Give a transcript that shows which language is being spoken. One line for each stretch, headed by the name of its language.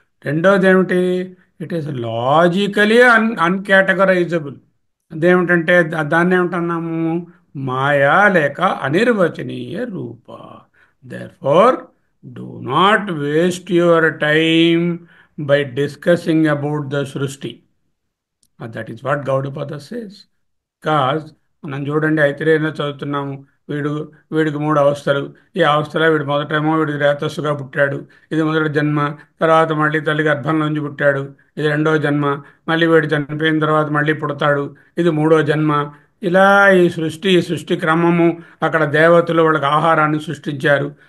Telugu: రెండోది ఏమిటి?
English: It is logically uncategorisable.
Telugu: అదేమిటంటే దాన్ని ఏమిటన్నాము? మాయా లేక అనిర్వచనీయ రూప.
English: Therefore do not waste your time by discussing about the Srushti. That is what Gaudapada says.
Telugu: Cause మనం చూడండి ఐతిరేయంలో చదువుతున్నాము. వీడు వీడికి మూడు అవస్థలు. ఈ అవస్థలో వీడు మొదటేమో వీడికి రేతస్సుగా పుట్టాడు. ఇది మొదటి జన్మ. తర్వాత మళ్ళీ తల్లి గర్భంలోంచి పుట్టాడు. ఇది రెండో జన్మ. మళ్ళీ వీడు చనిపోయిన తర్వాత మళ్ళీ పుడతాడు. ఇది మూడో జన్మ. ఇలా ఈ సృష్టి క్రమము. అక్కడ దేవతలు వాళ్ళకి ఆహారాన్ని సృష్టించారు.